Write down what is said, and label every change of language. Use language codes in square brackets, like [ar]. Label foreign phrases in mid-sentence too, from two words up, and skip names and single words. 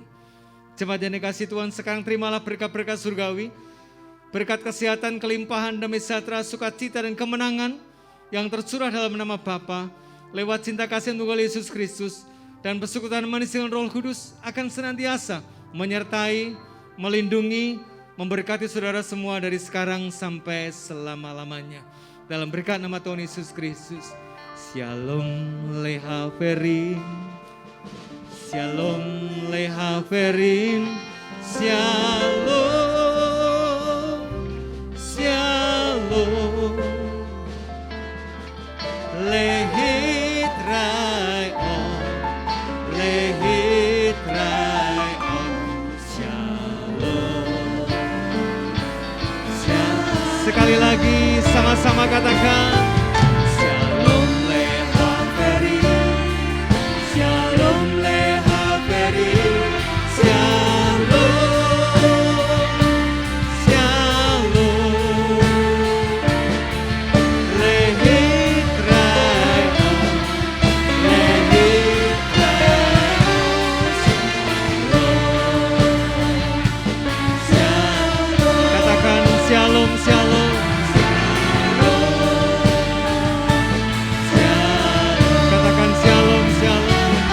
[id] Jemaat yang dikasihi Tuhan, sekarang terimalah berkat-berkat surgawi, berkat kesehatan, kelimpahan, damai sejahtera, sukacita dan kemenangan yang tercurah dalam nama Bapa, lewat cinta kasih Tunggal Yesus Kristus dan persekutuan manis dengan Roh Kudus akan senantiasa menyertai, melindungi, memberkati saudara semua dari sekarang sampai selama-lamanya. Dalam berkat nama Tuhan Yesus Kristus. [he] שלום לחברים. שלום לחברים, שלום, שלום, להתראות, שלום, שלום. [id] Sekali lagi. Mari sama-sama katakan [he] שלום לחבר, שלום לחבר, שלום, שלום, להתראות, להתראות, שלום, katakan שלום, שלום, katakan שלום, שלום,